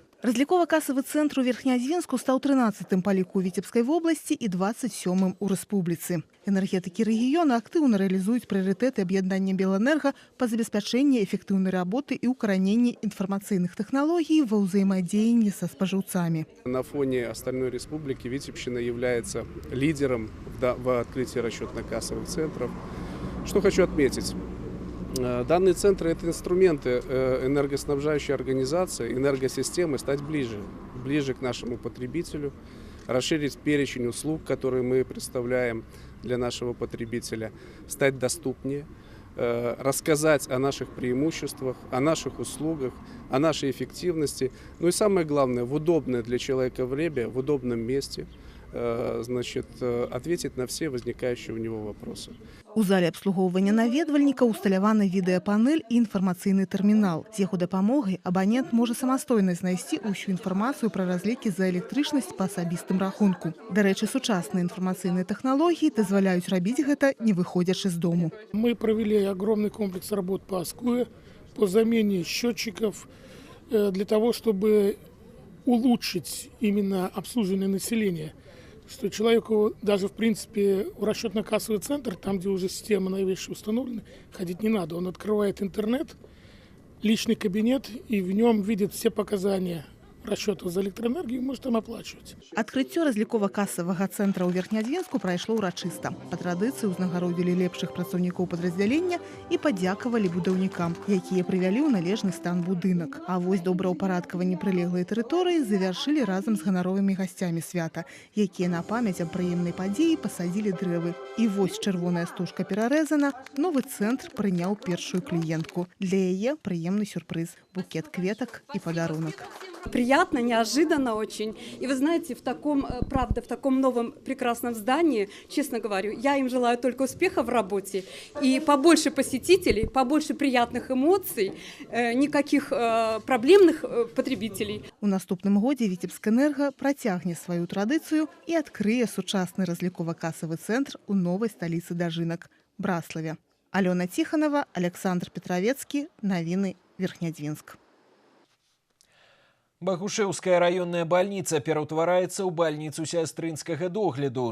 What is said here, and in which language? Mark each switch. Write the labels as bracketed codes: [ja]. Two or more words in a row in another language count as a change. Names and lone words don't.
[be] Разлікова-касавы цэнтр у Верхнядзенску стаў 13-м па ліку Віцебскай вобласці і 27-м у рэспубліцы. Энергетыкі рэгіёна актыўна рэалізуюць прыярытэты аб'яднання Белэнерга па забеспячэнні эфектыўнай работы і ўкараненні інфармацыйных тэхналогій ва ўзаемадзеянні са спажыўцамі. [ru] На фоне остальной республики Витебщина является лидером в открытии расчетно-кассовых центров. Что хочу отметить. Данные центры – это инструменты энергоснабжающей организации, энергосистемы стать ближе к нашему потребителю, расширить перечень услуг, которые мы представляем для нашего потребителя, стать доступнее, рассказать о наших преимуществах, о наших услугах, о нашей эффективности. Ну и самое главное, в удобное для человека время, в удобном месте, ответить на все возникающие у него вопросы. [be] У зале абслугоўвання наведвальніка усталяваны відэапанель і інфармацыйны тэрмінал. З яго дапамогай абанент можа самастойна знайсці ўсю інфармацыю пра разлікі за электрычнасць па асабістым рахунку. Дарэчы, сучасныя інфармацыйныя тэхналогіі дазваляюць рабіць гэта, не выходзячы з дому. [ru] Мы провели огромный комплекс работ по АСКУЭ, по замене счетчиков, для того, чтобы улучшить именно обслуживание населения. Что человеку даже, в принципе, в расчетно-кассовый центр, там, где уже система новейшая установлена, ходить не надо. Он открывает интернет, личный кабинет, и в нем видит все показания расчетов за электроэнергию и может там оплачивать. [be] Адкрыццё разлікова-касавага цэнтра ў Верхнядзенску прайшло ўрачыста. Па традыцыі ўзнагародзілі лепшых працаўнікоў падраздзялення і падзякавалі будаўнікам, якія прывялі ў належны стан будынак. А вось добраўпарадкаванне прылеглай тэрыторыі завяршылі разам з ганаровымі гасцямі свята, якія на памяць аб прыемнай падзеі пасадзілі дрэвы. І вось чырвоная стужка перарэзана, новы цэнтр прыняў першую кліентку. Для яе прыемны сюрпрыз – букет кветак і падарунак. [ru] Приятно, неожиданно очень. И вы знаете, в таком новом прекрасном здании, честно говорю, я им желаю только успеха в работе и побольше посетителей, побольше приятных эмоций, никаких проблемных потребителей. [be] У наступным годзе Віцебскэнерга працягне сваю традыцыю і адкрые сучасны разлікова-касавы цэнтр у новай сталіцы дажынак – Браславе. Алёна Тихонова, Александр Петровецкі, навіны Верхнядзенск. Багушэўская раённая бальніца пераўтвараецца ў бальніцу сястрынскага догляду.